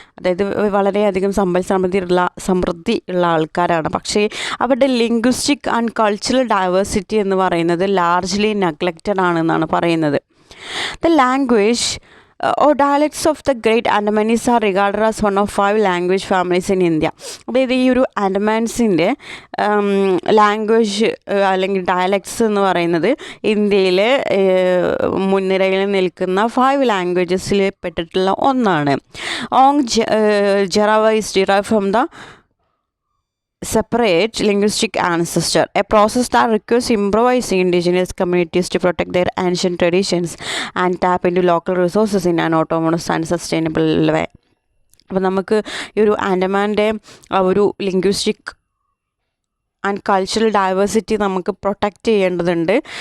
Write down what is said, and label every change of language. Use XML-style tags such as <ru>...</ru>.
<ml>അതായത് വളരെയധികം സമൃദ്ധി ഉള്ള ആൾക്കാരാണ്. പക്ഷേ അവരുടെ ലിംഗ്വിസ്റ്റിക് ആൻഡ് കൾച്ചറൽ ഡൈവേഴ്സിറ്റി എന്ന് പറയുന്നത് ലാർജ്ലി നെഗ്ലക്റ്റഡ് ആണെന്നാണ് പറയുന്നത്.</ml> <en>The language or dialects of the great Andamanese are regarded as one of 5 language families in India.</en> <ml>അതായത് ഈ ഒരു ആൻഡമാൻസിൻ്റെ ലാംഗ്വേജ് അല്ലെങ്കിൽ ഡയലക്ട്സ് എന്ന് പറയുന്നത് ഇന്ത്യയിലെ മുൻനിരയിൽ നിൽക്കുന്ന 5 ലാംഗ്വേജസിൽ പെട്ടിട്ടുള്ള ഒന്നാണ്.</ml> <en>Onge Jarawa is derived from the separate linguistic ancestor, a process that requires improvising indigenous communities to protect their ancient traditions and tap into local resources in an autonomous and sustainable way.</en> <ml>അപ്പോൾ നമുക്ക് ഈ ഒരു ആൻഡമാൻ്റെ ഒരു linguistic and cultural diversity നമുക്ക് protect ചെയ്യേണ്ടതുണ്ട്.</ml>